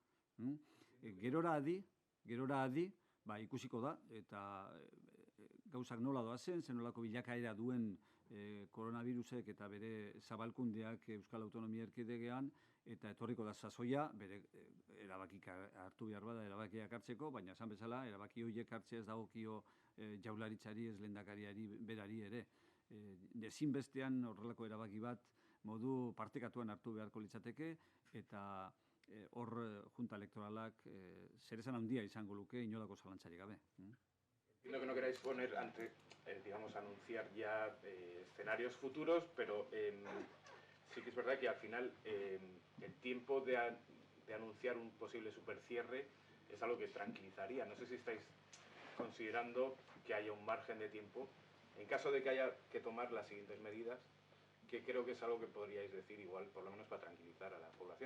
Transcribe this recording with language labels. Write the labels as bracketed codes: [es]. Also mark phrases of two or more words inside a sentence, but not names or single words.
[eu] Gerora adi, ikusiko da, eta gauzak nola doazen, zenolako bilakaera duen koronavirusek eta bere zabalkundeak Euskal Autonomia Erkidegoan, eta etorriko da sasoia, bere erabakik hartu behar bada erabakiak hartzeko, baina esan bezala, erabaki horiek hartzea ez dagokio jaurlaritzari, ez lehendakariari berari ere. Ezinbestean horrelako erabaki bat modu partekatuan hartu beharko litzateke, eta hor junta elektoralak zeresan handia izango luke inolako zalantzarik gabe. [es] Entiendo que no queráis poner digamos, anunciar ya escenarios futuros, pero sí que es verdad que al final el tiempo de anunciar un posible supercierre es algo que tranquilizaría. No sé si estáis considerando que haya un margen de tiempo en caso de que haya que tomar las siguientes medidas, que creo que es algo que podríais decir igual, por lo menos para tranquilizar a la población.